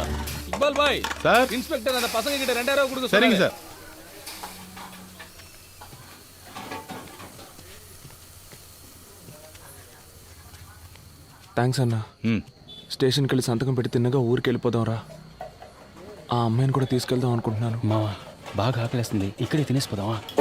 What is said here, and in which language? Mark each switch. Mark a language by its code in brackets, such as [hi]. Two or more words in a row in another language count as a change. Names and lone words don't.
[ta] இக்பால் பாய் சார். இன்ஸ்பெக்டர் அந்த பசங்க கிட்ட 2000 ரூபாய் கொடுக்க சரிங்க சொன்னாரு. சார். [te] థ్యాంక్స్ అన్నా. స్టేషన్కి వెళ్ళి సంతకం పెట్టి తిన్నగా ఊరికి వెళ్ళిపోదాం రా. ఆ అమ్మాయిని కూడా తీసుకెళ్దాం అనుకుంటున్నాను. మావా బాగా ఆకలేస్తుంది, ఇక్కడే తినేసిపోదామా?